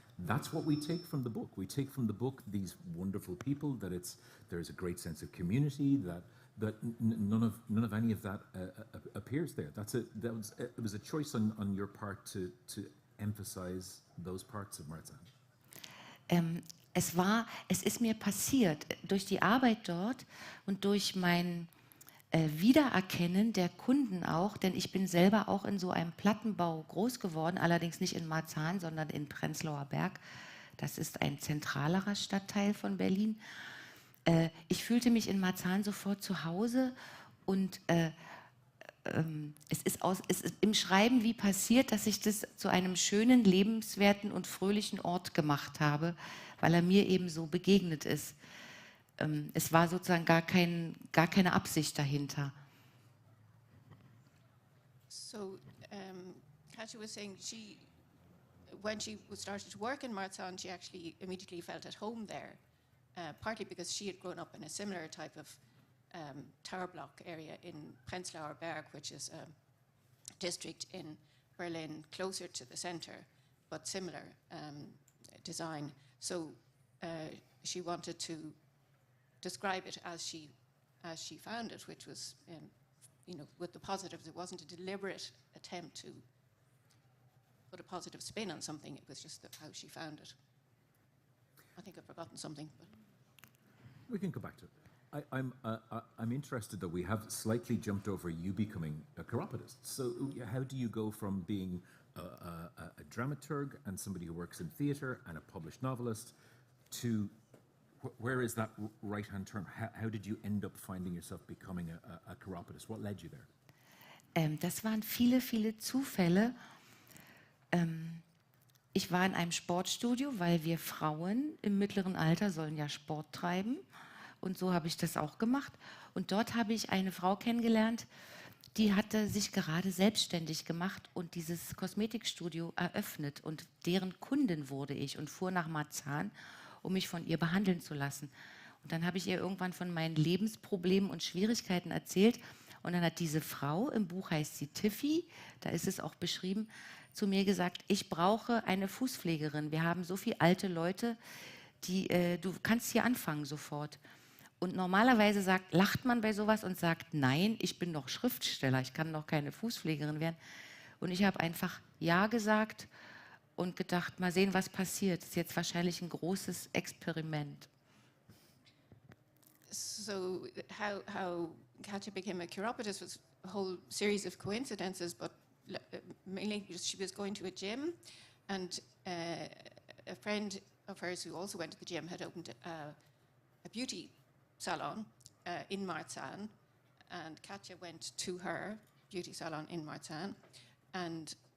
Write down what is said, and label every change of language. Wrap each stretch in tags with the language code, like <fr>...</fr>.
<en>That's what we take from the book. We take from the book these wonderful people, that there's a great sense of community, that none of any of that appears there. It was a choice on your part to emphasize those parts of Marzahn.</en> <de>Es ist mir passiert durch die Arbeit dort und durch mein Wiedererkennen der Kunden auch, denn ich bin selber auch in so einem Plattenbau groß geworden, allerdings nicht in Marzahn, sondern in Prenzlauer Berg. Das ist ein zentralerer Stadtteil von Berlin. Ich fühlte mich in Marzahn sofort zu Hause und es ist im Schreiben wie passiert, dass ich das zu einem schönen, lebenswerten und fröhlichen Ort gemacht habe, weil er mir eben so begegnet ist. Es war sozusagen gar keine Absicht dahinter.</de> <en>So, Katja was saying when she started to work in Marzahn, she actually immediately felt at home there. Partly because she had grown up in a similar type of tower block area in Prenzlauer Berg, which is a district in Berlin closer to the center, but similar design. So she wanted to describe it as she found it, which was, with the positives. It wasn't a deliberate attempt to put a positive spin on something. It was just how she found it. I think I've forgotten something. But We can go back to it. I'm interested that we have slightly jumped over you becoming a chiropodist. So how do you go from being a dramaturg and somebody who works in theatre and a published novelist to where is that right-hand turn? How did you end up finding yourself becoming a chiropodist? What led you there?</en> <de>Das waren viele, viele Zufälle. Ich war in einem Sportstudio, weil wir Frauen im mittleren Alter sollen ja Sport treiben. Und so habe ich das auch gemacht. Und dort habe ich eine Frau kennengelernt, die hatte sich gerade selbstständig gemacht und dieses Kosmetikstudio eröffnet. Und deren Kundin wurde ich und fuhr nach Marzahn, um mich von ihr behandeln zu lassen. Und dann habe ich ihr irgendwann von meinen Lebensproblemen und Schwierigkeiten erzählt. Und dann hat diese Frau, im Buch heißt sie Tiffy, da ist es auch beschrieben, zu mir gesagt, ich brauche eine Fußpflegerin. Wir haben so viele alte Leute, du kannst hier anfangen sofort. Und normalerweise lacht man bei sowas und sagt, nein, ich bin doch Schriftsteller, ich kann doch keine Fußpflegerin werden. Und ich habe einfach Ja gesagt und gedacht, mal sehen, was passiert. Das ist jetzt wahrscheinlich ein großes Experiment.</de> <en>so how Katja became a chiropodist was a whole series of coincidences, but mainly because she was going to a gym, and a friend of hers who also went to the gym had opened a beauty salon in Marzahn, and Katja went to her beauty salon in Marzahn and</en>